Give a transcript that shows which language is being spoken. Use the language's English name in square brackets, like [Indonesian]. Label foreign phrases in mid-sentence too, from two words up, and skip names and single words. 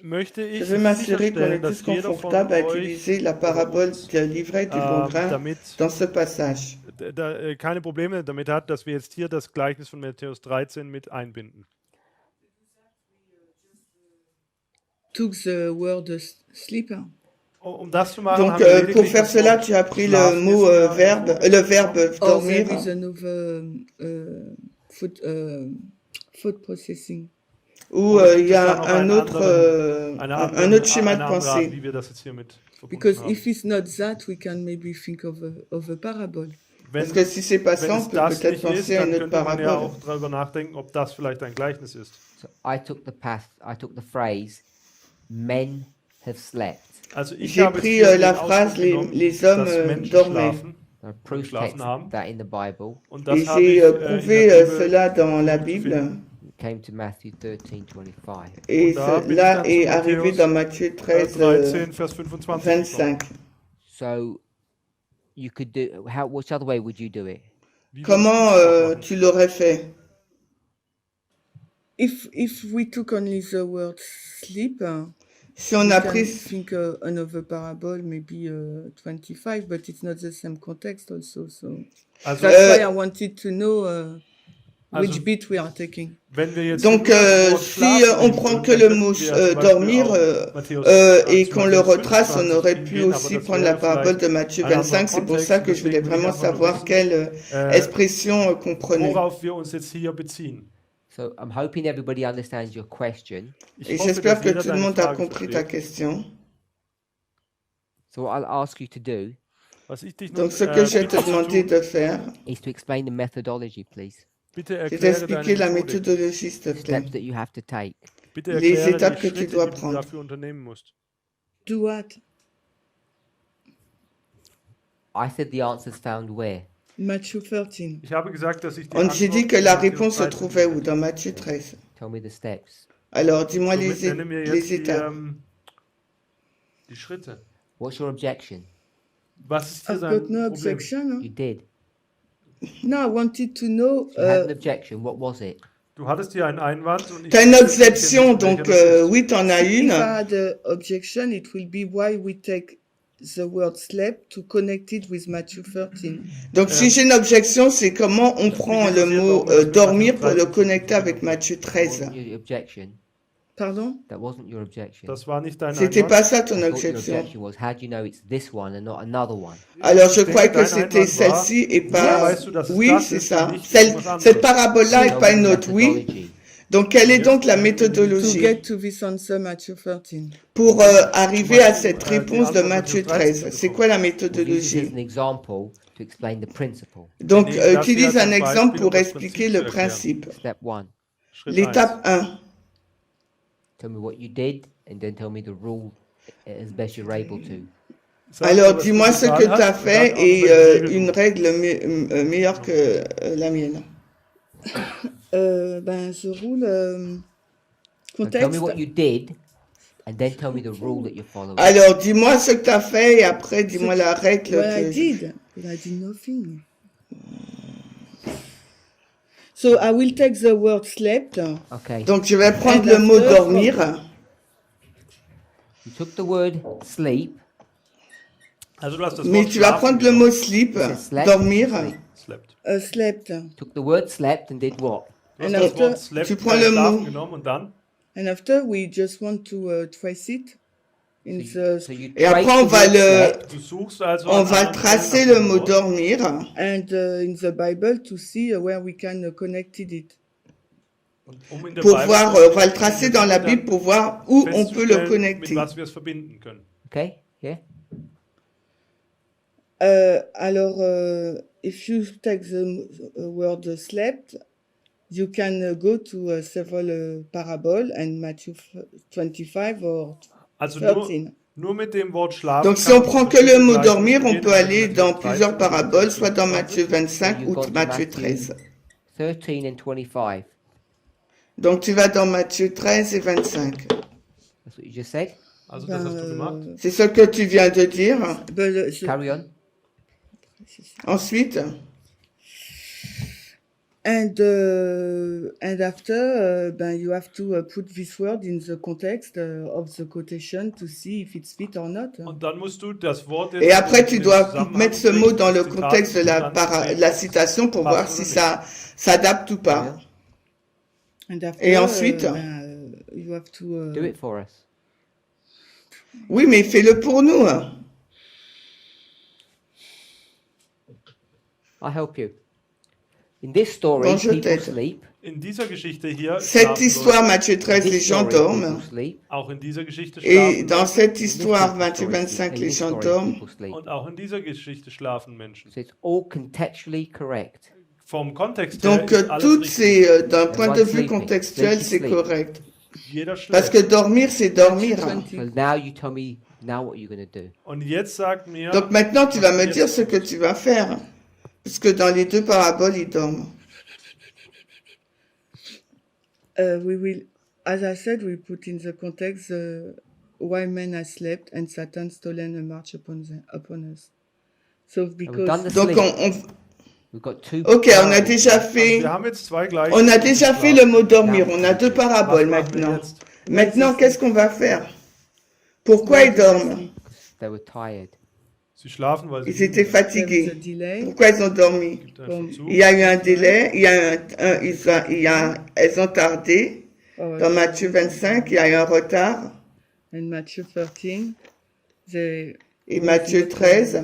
[German] möchte [French] je [German] ich [French] veux m'assurer qu'on [German] sicherstellen, [French] est [German] dass [French] tous [German] jeder von [French] confortables à [German] euch [French] utiliser la parabole de l'ivraie et du bon grain [German] damit [French] dans ce passage. [German] Keine Probleme damit hat, dass wir jetzt hier das Gleichnis von Matthäus 13 mit einbinden. [English] Took the word sleep. [German] Um das zu machen, [French] Donc, [German] haben wir [French] pour [German] lediglich [French] faire [German] das [French] cela, [German] Wort [French] tu as pris le [German] schlafen [French] mot [German] jetzt [French] le verbe [English] Or [French] dormir. [English] there is another food processing. [French] Ou [German] Oder [French] il [German] gibt [French] y [German] es da [French] a [German] noch [French] un [German] einen [French] autre schéma de [German] eine andere Art, [French] pensée. [German] wie wir das jetzt hier mit verbunden [English] Because [German] haben. [English] if it's not that, we can maybe think of a parable. [French] Parce que si c'est pas [German] wenn [French] ça, on [German] es [French] peut [German] das [French] peut-être [German] nicht ist, [French] penser à [German] dann [French] une autre [German] könnte man ja [French] parabole. [German] auch darüber nachdenken, ob das vielleicht ein Gleichnis ist. [English] So I took the phrase, men have slept. [German] Also ich [French] J'ai [German] habe jetzt [French] pris [German] hier [French] la [German] den [French] phrase, [German] Ausdruck genommen, [French] les hommes [German] dass Menschen [French] dormaient. [German] schlafen, [English] There are proof [German] geschlafen [English] texts [German] haben. [English] that in the Bible. [German] Und [French] Et [German] das habe [French] j'ai [German] ich in [French] prouvé [German] der Bibel [French] cela dans la [German] versucht zu [French] Bible. [German] finden. [English] It came to Matthew 13:25. [French] Et [German] Und da bin ich [French] cela [German] dann zu [French] est arrivé [German] Matthäus [French] dans Matthieu 13, [German] 13, Vers 25 gekommen. [French] 25. [English] So you could do which other way would you do it? [German] Wie würdest [French] Comment [German] du es machen? [French] tu l'aurais fait? [English] If we took only the word sleep, [French] Si on [English] we [French] a [English] can [French] pris... [English] think another parable, maybe 25, but it's not the same context also. So [German] Also, [English] that's why I wanted to know which [German] also, [English] bit we are taking. [German] wenn wir jetzt [French] Donc, [German] nur das Wort [French] si [German] schlafen [French] on [German] nehmen [French] prend [German] würden, [French] que [German] dann [French] le [German] könnten [French] mot [German] wir zum Beispiel [French] dormir [German] auch Matthäus, [French] et [German] zu [French] qu'on le [German] Matthäus [French] retrace, on [German] 25 [French] aurait pu [German] hingehen, aber [French] aussi [German] das [French] prendre la [German] wäre [French] parabole [German] vielleicht [French] de Matthieu ein anderer 25. C'est pour ça [German] Kontext. [French] que je voulais [German] Deswegen will ich [French] vraiment [German] einfach nur [French] savoir [German] wissen, [French] quelle expression qu'on prenait. [German] worauf wir uns jetzt hier beziehen. [English] So I'm hoping everybody understands your question. [German] Ich [French] Et [German] hoffe, [French] j'espère [German] dass [French] que [German] jeder [French] tout le [German] deine [French] monde a [German] Frage [French] compris ta [German] versteht. [French] question. [English] So what I'll ask you to do [German] Was ich dich nun [French] Donc, ce que je vais te [German] bitte zu [French] demander [German] tun, [French] de faire, [English] is to explain the methodology, please. [German] bitte [French] c'est [German] erkläre [French] d'expliquer [German] deine [French] la [German] Methodik. [French] méthodologie, s'il te plaît. [English] Steps that you have to take. [German] Bitte [French] Les [German] erkläre [French] étapes [German] die [French] que tu [German] Schritte, [French] dois [German] die du [French] prendre. [German] dafür unternehmen musst. [English] Do what? I said the answers found where? Matthew 13. [German] Ich habe gesagt, dass ich die [French] J'ai dit [German] Antwort [French] que la [German] in Matthäus [French] réponse se [German] 13 [French] trouvait où? [German] finde. [French] Dans Matthieu 13. [English] Tell me the steps. [French] Alors, dis-moi [German] Somit nenne mir jetzt [French] les étapes. [German] die Schritte. [English] What's your objection? [German] Was ist hier [English] I've [German] sein [English] got no [German] Problem? [English] objection. You did. No, I wanted to know. You had an objection. What was it? [German] Du hattest hier einen Einwand und ich [French] T'as une [German] wusste nicht, [French] objection, donc [German] welcher das ist. [French] oui, t'en as [English] If I [French] une. [English] had an objection, it will be why we take the word slept to connect it with Matthew 13. [French] Donc, si j'ai une objection, c'est comment on prend le mot dormir pour le connecter avec Matthieu [English] That [French] 13. [English] wasn't your objection. [French] Pardon? [English] That wasn't your objection. [German] Das war nicht dein [French] C'était [German] Einwand. [French] pas ça ton [English] I thought your [French] objection. [English] objection was, how do you know it's this one and not another one? [French] Alors, je [German] Ich [French] croyais [German] denke, [French] que [German] dein [French] c'était [German] Einwand war, [French] celle-ci et [German] woher [French] pas... [German] weißt du, dass es [French] Oui, [German] das [French] c'est [German] ist [French] ça. [German] und nicht irgendwas anderes? [French] Cette parabole-là et [English] Tell [French] pas [English] me [French] une [English] the [French] autre, oui. [English] methodology. [French] Donc, quelle est donc la [English] To [French] méthodologie [English] get to this answer, Matthew 13. [French] pour arriver à cette réponse de Matthieu 13? C'est quoi la [English] We'll use it as [French] méthodologie? [English] an example to explain the principle. [French] Donc, [German] nehmen das [French] utilise [German] hier [French] un [German] zum [French] exemple [German] Beispiel, [French] pour [German] um das [French] expliquer [German] Prinzip [French] le [German] zu erklären. [French] principe. [English] Step 1. [German] Schritt [French] L'étape 1. [English] Tell me what you did and then tell me the rule as best you're able to. [German] Sag [French] Alors, [German] mir, was [French] dis-moi [German] du [French] ce [German] getan [French] que tu [German] hast [French] as [German] und dann [French] fait [German] auch [French] et [German] über die Regeln. [French] une règle meilleure que la mienne. [English] The rule So tell me context. what you did and then tell me the rule that you're following. [French] Alors, dis-moi ce que tu as fait et après, dis-moi la règle [English] What I [French] que... [English] did, but I did nothing. So I will take the word slept. Okay. [French] Donc, je vais prendre [English] And [French] le mot [English] after- [French] dormir. [English] You took the word sleep. [German] Also du hast das [French] Mais [German] Wort [French] tu vas [German] schlafen [French] prendre le [German] genommen. [French] mot [English] sleep, Is it slept? [French] dormir. [English] Sleep. Slept. Slept. Took the word slept and did what? [German] Du hast [English] And [German] das [English] after- [German] Wort slept, [French] Tu prends le [German] schlafen [French] mot. [German] genommen und dann? [English] And after we just want to trace it in the So you [French] Et après, [English] trace [French] on [English] the [French] va [English] word [French] le... [English] slept. [German] Du suchst also [French] On [German] an [French] va [German] anderen [French] tracer [German] Stellen [French] le [German] nach dem [French] mot [German] Wort. [French] dormir [English] and in the Bible to see where we can connect it. [German] Und um in der [French] pour [German] Bibel [French] voir, [German] zu [French] on va le tracer dans la Bible pour voir où on peut le [German] festzustellen, mit [French] connecter. [German] was wir es verbinden können. [English] Okay? Yeah? Alors, if you take the word slept, you can go to several parable and Matthew 25 or [German] Also [English] 13. [German] nur mit dem Wort schlafen. [French] Donc si [German] kann [French] on [German] man [French] prend que [German] verschiedene [French] le mot [German] Gleichnisse [French] dormir, on [German] gehen, [French] peut [German] also [French] aller [German] Matthäus [French] dans [German] 13, [French] plusieurs paraboles, soit dans [German] 25. [French] Matthieu 25 [English] You [French] ou [English] got to [French] Matthieu [English] Matthew [French] 13. [English] 13 and 25. [French] Donc tu vas dans Matthieu 13 et 25. [English] That's what you just said. [German] Also das hast du gemacht. [French] C'est ce que tu viens de dire. [English] Carry on. [French] Ensuite, [English] And after, you have to put this word in the context of the quotation to see if it's fit or not. [German] Und dann musst du das Wort [French] et après [German] in [French] tu [German] den [French] dois [German] Zusammenhang [French] mettre ce mot [German] bringen, [French] dans le [German] das Zitat, [French] contexte de [German] und dann sehen, [French] la [German] ob es [French] citation pour [German] passt [French] voir [German] oder [French] si [German] nicht. [French] ça s'adapte ou pas. [English] And after, [French] Et ensuite? [English] You have to. Do it for us. [French] Oui, mais fais-le pour nous. Hein. [English] I'll help you. In this story, [French] Bon, je [English] people [French] t'aide. [English] sleep. [German] In dieser Geschichte hier [French] Cette [German] schlafen [French] histoire, [German] Leute. [French] Matthieu 13, [English] In [French] les [English] this [French] gens [English] story, [French] dorment. [English] people sleep. [German] Auch in dieser Geschichte [French] Et [German] schlafen [French] dans [German] Leute. [French] cette [English] In this [French] histoire, [English] people's [French] Matthieu [English] story, [French] 25, [English] in [French] les [English] this [French] gens [English] story, [French] dorment. [English] people sleep. [German] Und auch in dieser Geschichte schlafen Menschen. [English] So it's all contextually correct. [German] Vom Kontext her [French] Donc, [German] ist alles [French] toutes [German] richtig. [French] ces, d'un point de [English] Everyone's [French] vue [English] sleeping. [French] contextuel, [English] Sleep, [French] c'est [English] sleep. [French] correct. [German] Jeder [French] Parce [German] schläft. [French] que dormir, c'est dormir. hein. [English] So now you tell me now what you're going to do. [German] Und jetzt sagt mir, [French] Donc maintenant, tu vas [German] was [French] me [German] du [French] dire [German] jetzt [French] ce que [German] tust. [French] tu vas faire. Parce que dans les deux paraboles, ils dorment. [English] We will, as I said, we put in the context why men have slept and Satan stolen a march upon us. So And we've because done the [French] Donc, [English] sleep. We've got two [French] ok, on a [English] parables. [French] déjà [German] Also [French] fait, [German] wir haben jetzt zwei gleiche. [French] on a déjà fait le mot dormir. On a deux [German] Was [French] paraboles [German] machen wir [French] maintenant. [German] jetzt? [French] Maintenant, qu'est-ce qu'on va faire? Pourquoi ils dorment? [English] They were tired. [German] Sie schlafen, weil sie [French] Ils étaient [German] müde sind. [English] there is a [French] fatigués. [English] delay. [French] Pourquoi ils ont dormi? [German] Gibt einfach zu. [French] Il y a eu un délai, elles ont tardé. [English] Or [French] Dans Matthieu 25, il y a eu un retard. [English] in Matthew 13, they [French] Et Matthieu 13,